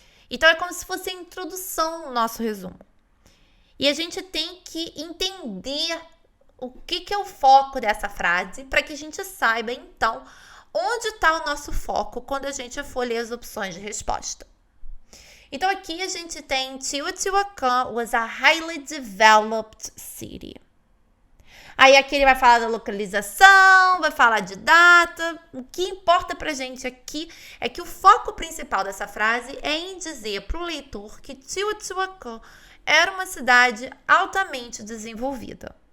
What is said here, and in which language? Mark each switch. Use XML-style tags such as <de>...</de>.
<pt>Então, é como se fosse a introdução ao nosso resumo. E a gente tem que entender o que é o foco dessa frase para que a gente saiba, então, onde está o nosso foco quando a gente for ler as opções de resposta. Então, aqui a gente tem</pt> <en>Teotihuacan was a highly developed city.</en> <pt>Aí aqui ele vai falar da localização, vai falar de data. O que importa pra gente aqui é que o foco principal dessa frase é em dizer pro leitor que Teotihuacan era uma cidade altamente desenvolvida.</pt>